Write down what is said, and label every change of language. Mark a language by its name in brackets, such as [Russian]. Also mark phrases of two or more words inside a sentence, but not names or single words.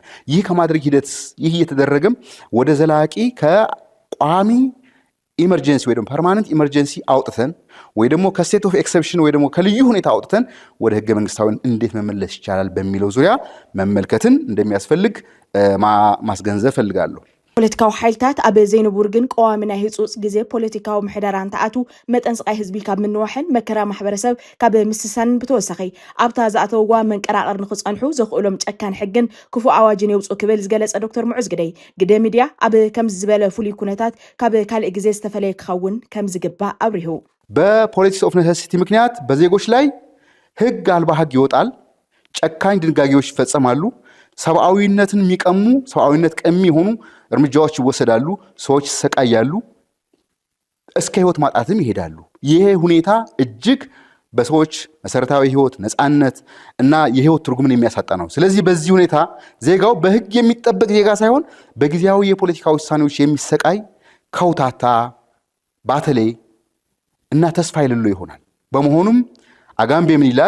[Amharic] ይህ ከማድረግ ሂደት ይህ እየተደረገም ወደ ዘላቂ ከቋሚ ኢመርጀንሲ ወይ ደግሞ [English] permanent emergency [Amharic] አውጥተን ወይ ደግሞ [English] state of exception [Amharic] ወይ ደግሞ ከልዩ ሁኔታ አውጥተን ወደ ህገ መንግስታዊ እንዴት መመለስ ይቻላል በሚለው ዙሪያ መመልከትን እንደሚያስፈልግ ማስገንዘብ ፈልጋለሁ። [Tigrinya] ፖለቲካዊ ሓይልታት ኣብ ዘይንቡር ግን ቀዋሚ ናይ ህፁፅ ግዜ ፖለቲካዊ ምሕደራን ተኣቱ መጠን ስቃይ ህዝቢ ካብ ምንዋሕን መከራ ማሕበረሰብ ካብ ምስሳን ብተወሳኺ ኣብታ ዝኣተውዋ መንቀራቐር ንኽፀንሑ ዘኽእሎም ጨካን ሕግን ክፉእ ኣዋጅን የውፅኡ ክብል ዝገለጸ ዶክተር ሙዑዝ ግደይ ግደ ሚድያ ኣብ ከም ዝበለ ፍሉይ ኩነታት ካብ ካልእ ግዜ ዝተፈለየ ክኸውን ከም ዝግባእ ኣብሪሁ። [English] politics of necessity [Amharic] ምክንያት በዜጎች ላይ ህግ አልባ ህግ ይወጣል፣ ጨካኝ ድንጋጌዎች ይፈጸማሉ፣ ሰብአዊነትን የሚቀሙ ሰብአዊነት ቀሚ የሆኑ እርምጃዎች ይወሰዳሉ፣ ሰዎች ይሰቃያሉ፣ እስከ ህይወት ማጣትም ይሄዳሉ። ይሄ ሁኔታ እጅግ በሰዎች መሰረታዊ ህይወት ነፃነት እና የህይወት ትርጉምን የሚያሳጣ ነው። ስለዚህ በዚህ ሁኔታ ዜጋው በህግ የሚጠበቅ ዜጋ ሳይሆን በጊዜያዊ የፖለቲካ ውሳኔዎች የሚሰቃይ ከውታታ ባተሌ እና ተስፋ የሌለው ይሆናል። በመሆኑም አጋምቤ ምን ይላል?